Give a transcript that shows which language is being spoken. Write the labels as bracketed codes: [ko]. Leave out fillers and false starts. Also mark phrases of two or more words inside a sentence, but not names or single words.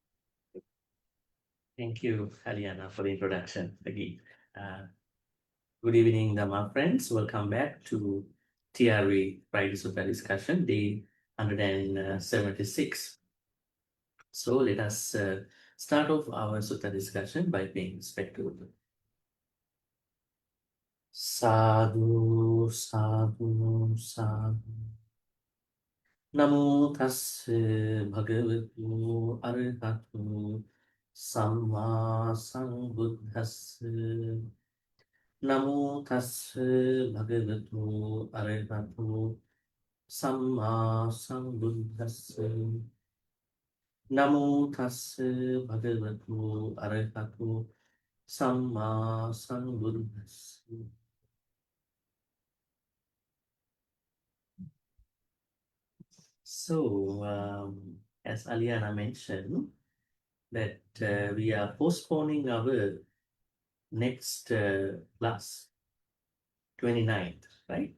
[en] Thank you, Aliana, for the introduction again. Good evening, Dhamma friends. Welcome back to TRE Friday Sutta discussion, day 176. So let us start off our Sutta discussion by paying respect to [pi] Sadhu, sadhu, sadhu. Namo tassa bhagavatu arahatu samma sambuddhassa. Namo tassa bhagavatu arahatu samma sambuddhassa. Namo tassa bhagavatu arahatu samma sambuddhassa. [en] So, as Aliana mentioned, that we are postponing our next class, 29th, right?